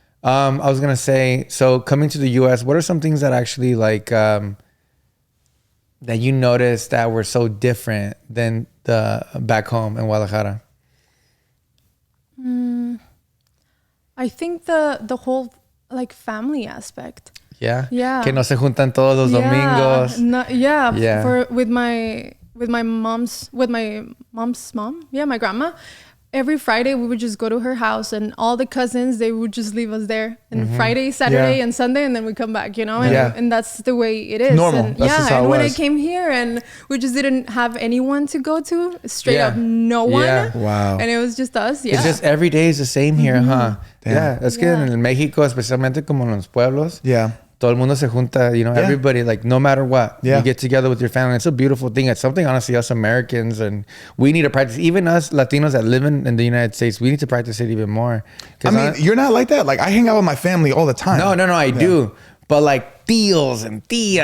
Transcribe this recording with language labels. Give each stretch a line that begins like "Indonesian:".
English: I was gonna say, so coming to the US, what are some things that actually like that you noticed that were so different than the back home in Guadalajara? I think the whole like family aspect. Yeah. Yeah.
Spanish: Que no se juntan todos los domingos.
English: Yeah. With my mom's mom. Yeah, my grandma. Every Friday we would just go to her house, and all the cousins, they would just leave us there. And Friday, Saturday, and Sunday, and then we come back, you know? And that's the way it is. Normal. And, That's just how and it when was. I came here and we just didn't have anyone to go to, straight up no one. Yeah. Wow. And it was just us. Yeah. It's just every day is the same here, huh? Damn. Yeah.
Spanish: Es que en México, especialmente como en los pueblos,
English: Yeah.
Spanish: todo el mundo se junta,
English: you know, everybody, like, no matter what, you get together with your family. It's a beautiful thing. It's something, honestly, us Americans, and we need to practice. Even us Latinos that live in the United States, we need to practice it even more. I mean, you're not like that. Like, I hang out with my family all the time. No, I do. But, like, tíos and tías.